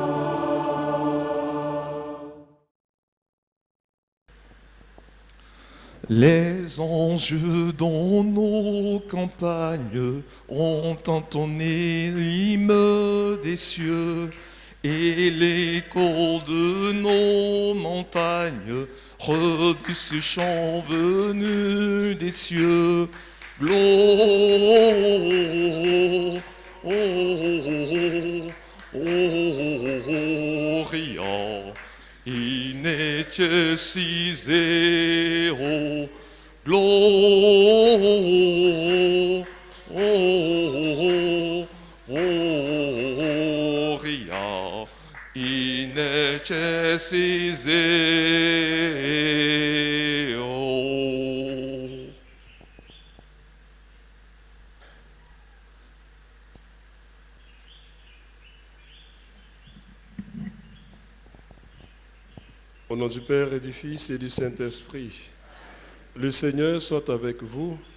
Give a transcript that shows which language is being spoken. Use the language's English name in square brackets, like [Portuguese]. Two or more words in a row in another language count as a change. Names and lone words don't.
[French] Les anges dans nos campagnes ont entonné l'hymne des cieux, et l'écho de nos montagnes redit ce chant venu des cieux. [Latin] Gloria in excelsis Deo. Gloria in excelsis Deo. [French] Au nom du Père et du Fils et du Saint-Esprit, le Seigneur soit avec vous.